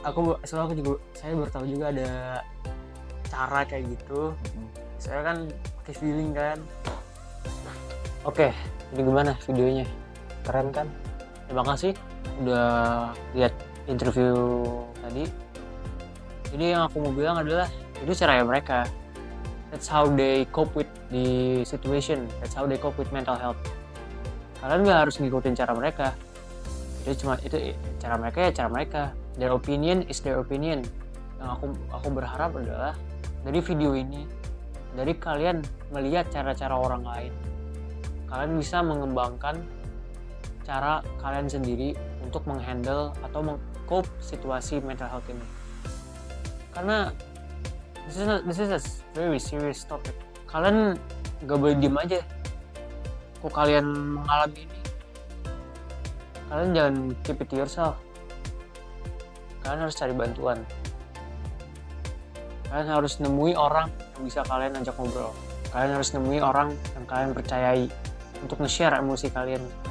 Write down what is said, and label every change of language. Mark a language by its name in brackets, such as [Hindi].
[Indonesian] Aku juga saya baru tahu juga ada cara kayak gitu. Saya kan pakai feeling kan. Oke, ini gimana videonya? Keren kan? Terima kasih udah lihat interview tadi. Jadi yang aku mau bilang adalah itu cara mereka. [English] That's how they cope with the situation. That's how they cope with mental health. [Indonesian] Kalian nggak harus ngikutin cara mereka. Itu cara mereka ya cara mereka. [English] Their opinion is their opinion. [Indonesian] Yang aku berharap adalah dari video ini, dari kalian melihat cara-cara orang lain, kalian bisa mengembangkan cara kalian sendiri untuk menghandle atau meng-cope situasi mental health ini. Karena [English] this is a very serious topic. [Indonesian] Kalian gak boleh diem aja. Kok kalian mengalami ini, kalian jangan [English] keep it to yourself. [Indonesian] Kalian harus cari bantuan. Kalian harus nemui orang yang bisa kalian ajak ngobrol. Kalian harus nemui orang yang kalian percayai untuk nge-share emosi kalian.